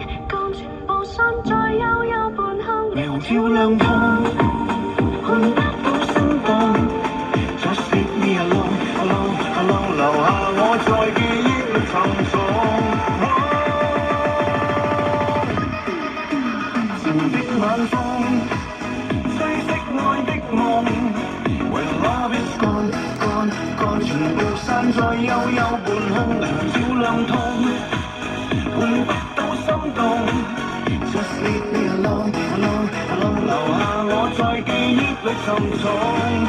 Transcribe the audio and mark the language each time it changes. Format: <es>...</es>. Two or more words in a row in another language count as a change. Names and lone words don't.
<en>gone，</en> <zh>全部散在幽幽半空，霓虹照亮通，換不到心動。</zh> <en>Just leave me alone, alone, alone，</en> <zh>留下我在記憶裏沉重。前面的晚風吹熄愛的夢。</zh> <en>Where love is gone, gone, gone，</en> <zh>全部散在幽幽半空，霓虹照亮通，換不到心動。</zh> <en>Just leave me alone, alone, alone，</en> <zh>留下我在記憶裏沉重。</zh>